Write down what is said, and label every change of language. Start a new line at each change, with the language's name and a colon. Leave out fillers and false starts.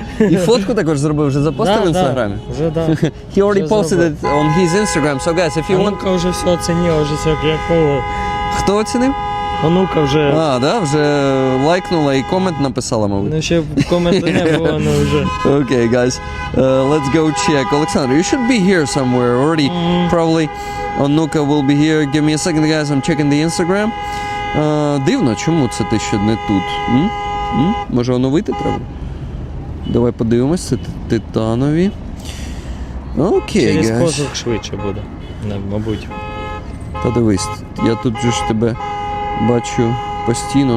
Ukrainian: І фотку також зробив, вже запостив в Інстаграмі? Вже да.
English: He already posted it on his Instagram. So guys, if you want...
Ukrainian: Онука вже все оцінила, вже все кайфово. Хто оцінив? Онука вже... Да, вже лайкнула і комент написала, мабуть. Ну ще коменту не було, але вже.
English: Okay, guys, let's go check. Alexander, you should be here somewhere already. Probably Onuka will be here. Give me a second, guys. I'm checking the Instagram.
Ukrainian: Дивно, чому це ти ще не тут? Може оновити треба? Давай подивимось, це титанові. Окей, Через
English: guys.
Ukrainian: козак швидше буде, мабуть. Та дивись, я тут же ж тебе бачу постійно.